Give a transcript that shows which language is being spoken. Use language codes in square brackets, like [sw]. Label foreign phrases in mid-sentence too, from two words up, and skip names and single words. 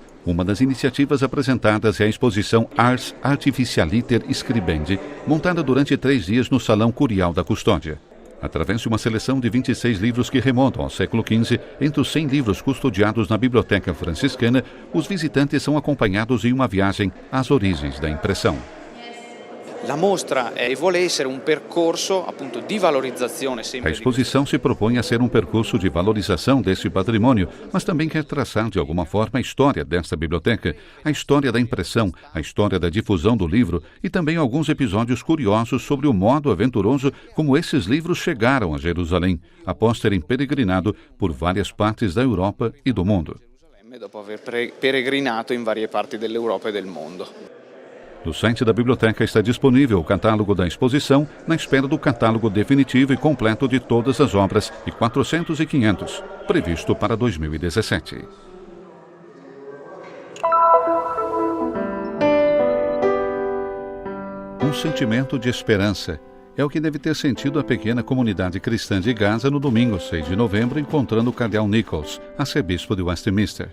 [pt] Uma das iniciativas apresentadas é a exposição Ars Artificialiter Scribendi, montada durante 3 dias no Salão Curial da Custódia. Através de uma seleção de 26 livros que remontam ao século XV, entre os 100 livros custodiados na Biblioteca Franciscana, os visitantes são acompanhados em uma viagem às origens da impressão. [it] La mostra vuole essere un percorso appunto di valorizzazione [pt] A [it] sempre di [pt] exposição se propõe a ser um percurso de valorização desse patrimônio, mas também quer traçar de alguma forma a história desta biblioteca, a história da impressão, a história da difusão do livro e também alguns episódios curiosos sobre o modo aventuroso como esses livros chegaram a Jerusalém, após terem peregrinado por várias partes da Europa e do mundo. [it] Gerusalemme dopo aver peregrinato in varie parti dell'Europa e del mondo. [pt] No site da biblioteca está disponível o catálogo da exposição, na espera do catálogo definitivo e completo de todas as obras, de 400 e 500, previsto para 2017. Um sentimento de esperança é o que deve ter sentido a pequena comunidade cristã de Gaza no domingo 6 de novembro, encontrando o cardeal Nichols, arcebispo de Westminster.